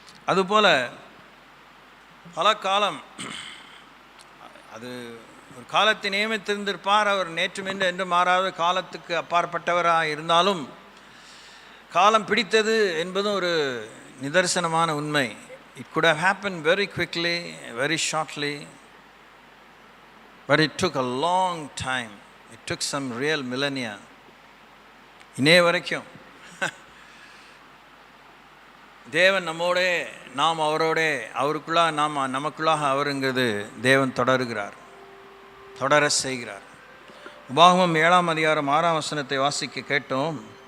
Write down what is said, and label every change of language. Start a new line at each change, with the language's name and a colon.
Tamil: அதுபோல் பல காலம், அது ஒரு காலத்தை நியமித்திருந்திருப்பார். அவர் நேற்றும் என்று மாறாத காலத்துக்கு அப்பாற்பட்டவராக இருந்தாலும் காலம் பிடித்தது என்பதும் ஒரு நிதர்சனமான உண்மை.
English: It could have happened very quickly, very shortly, but it took a long time. It took some real millennia.
Tamil: இன்னே வரைக்கும் தேவன் நம்மோடே, நாம் அவரோடே, அவருக்குள்ளாக நாம் நமக்குள்ளாக அவருங்கிறது தேவன் தொடர செய்கிறார். உபாகமம் 7ஆம் அதிகாரம் 6ஆம் வசனத்தை வாசிக்க கேட்டோம்.